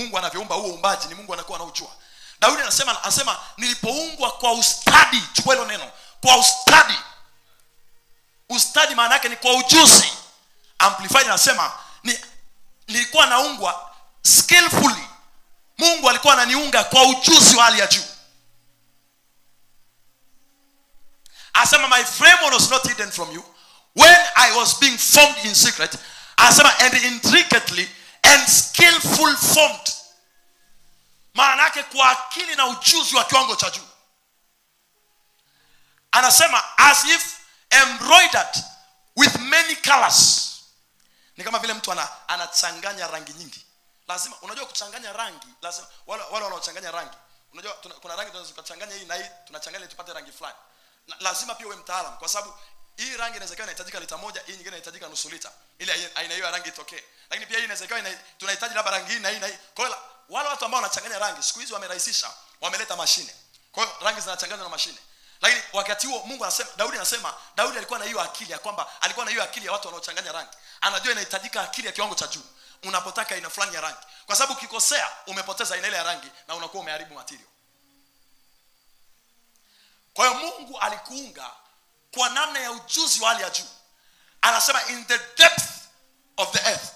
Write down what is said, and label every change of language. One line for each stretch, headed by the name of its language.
Swahili: Mungu anavyoumba huo uumbaji ni Mungu anakuwa anaujua. Daudi anasema nilipoumbwa kwa ustadi. Chukua hilo neno, kwa ustadi. Ustadi maana yake ni kwa ujuzi. Amplified anasema nilikuwa naungwa skillfully. Mungu alikuwa ananiunga kwa ujuzi wa hali ya juu. Asema
English: my frame was not hidden from you when I was being formed in secret.
Swahili: Asema
English: and intricately and skillful formed.
Swahili: Maana yake kwa akili na ujuzi wa kiwango cha juu. Anasema
English: as if embroidered with many colors.
Swahili: Ni kama vile mtu anachanganya rangi nyingi. Lazima unajua kuchanganya rangi, lazima wale wanaochanganya rangi. Unajua kuna rangi tunazokachanganya hii na hii, tunachanganya tupate rangi fulani. Lazima pia uwe mtaalamu kwa sababu hii rangi inawezekana inahitajika lita moja, hii nyingine inahitajika nusu lita ili aina hiyo rangi itokee. Lakini pia hii inawezekana tunahitaji labda rangi hii na hii na hii. Kwa hiyo wale watu ambao wanachanganya rangi siku hizi wamerahisisha, wameleta mashine. Kwa hiyo rangi zinachanganywa na mashine. Lakini wakati huo Mungu anasema, Daudi alikuwa na hiyo akili ya kwamba alikuwa na hiyo akili ya watu wanaochanganya rangi. Anajua inahitajika akili ya kiwango cha juu unapotaka aina fulani ya rangi. Kwa sababu ukikosea umepoteza aina ile ya rangi na unakuwa umeharibu material. Kwa hiyo Mungu alikuunga kwa namna ya ujuzi wa hali ya juu. Anasema
English: in the depth of the earth.